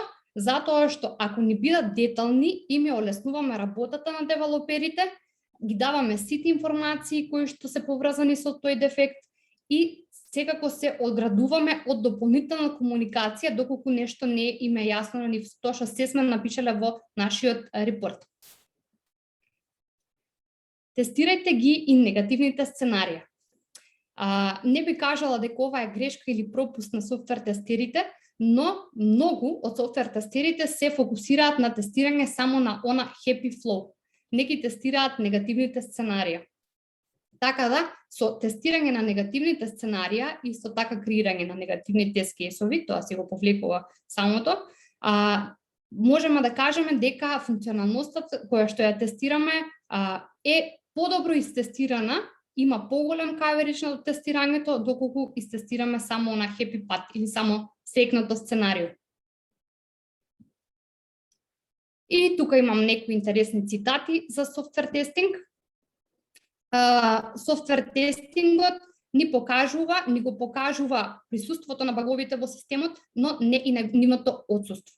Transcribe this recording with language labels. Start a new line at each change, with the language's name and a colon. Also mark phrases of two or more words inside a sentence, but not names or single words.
Macedonian: Затоа што ако ни бидат детални, им ја олеснуваме работата на девелоперите, ги даваме сите информации кои што се поврзани со тој дефект и секако се одградуваме од дополнителна комуникација доколку нешто не им е јасно на нив тоа што се сме напишале во нашиот репорт. Тестирајте ги и негативните сценарија. Не би кажала дека ова е грешка или пропуст на софтвер тестерите, но многу од софтвер тестерите се фокусираат на тестирање само на она
English: happy flow.
Macedonian: Неки тестираат негативните сценарија. Така да, со тестирање на негативните сценарија и со така креирање на негативни тест кейсови, тоа си го повлекува самото, можеме да кажеме дека функционалноста која што ја тестираме е подобро истестирана, има поголем каверидж на тестирањето, доколку истестираме само на
English: happy path
Macedonian: или само секното сценарио. И тука имам некои интересни цитати за софтвер тестинг. Софтвер тестингот ни го покажува присуството на баговите во системот, но не и нивното отсуство.